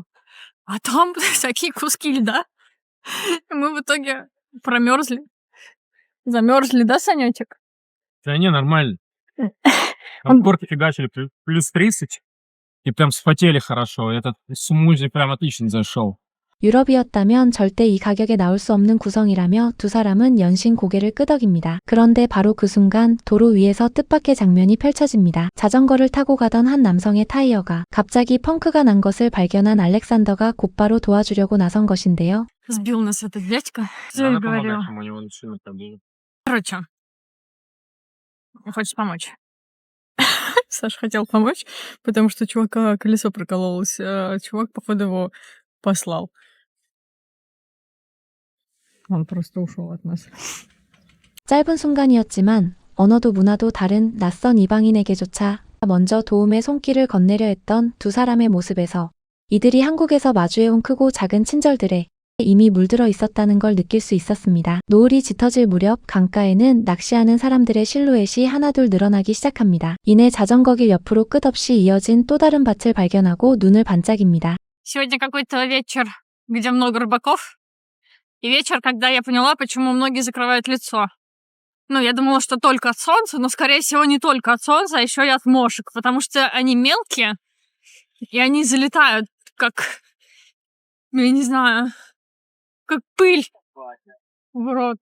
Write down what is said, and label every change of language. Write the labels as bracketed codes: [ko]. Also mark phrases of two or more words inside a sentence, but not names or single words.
[ru] А там всякие куски льда. И мы в итоге промерзли. Замерзли, да, Санечек? Да не, нормально. Он- Горки фигачили плюс 30. И прям вспотели хорошо. Этот смузи прям отлично зашел. [ko] 유럽이었다면 절대 이 가격에 나올 수 없는 구성이라며 두 사람은 연신 고개를 끄덕입니다. 그런데 바로 그 순간 도로 위에서 뜻밖의 장면이 펼쳐집니다. 자전거를 타고 가던 한 남성의 타이어가 갑자기 펑크가 난 것을 발견한 알렉산더가 곧바로 도와주려고 나선 것인데요. [ru] Сбил нас этот дядька. Что я говорила? у него начинает там было. Короче, он хочет помочь. Саша хотел помочь, потому что у чувака колесо прокололось. Чувак, походу, его послал. Он просто ушел от нас. [ko] 짧은 순간이었지만 언어도 문화도 다른 낯선 이방인에게조차 먼저 도움의 손길을 건네려 했던 두 사람의 모습에서 이들이 한국에서 마주해온 크고 작은 친절들에 이미 물들어 있었다는 걸 느낄 수 있었습니다. 노을이 짙어질 무렵 강가에는 낚시하는 사람들의 실루엣이 하나둘 늘어나기 시작합니다. 이내 자전거길 옆으로 끝없이 이어진 또 다른 밭을 발견하고 눈을 반짝입니다. [ru] Сегодня какой-то вечер, где много рыбаков. И вечер, когда я поняла, почему многие закрывают лицо. Ну, я думала, что только от солнца, но, скорее всего, не только от солнца, а еще и от мошек, потому что они мелкие, и они залетают, как, я не знаю, как пыль в рот.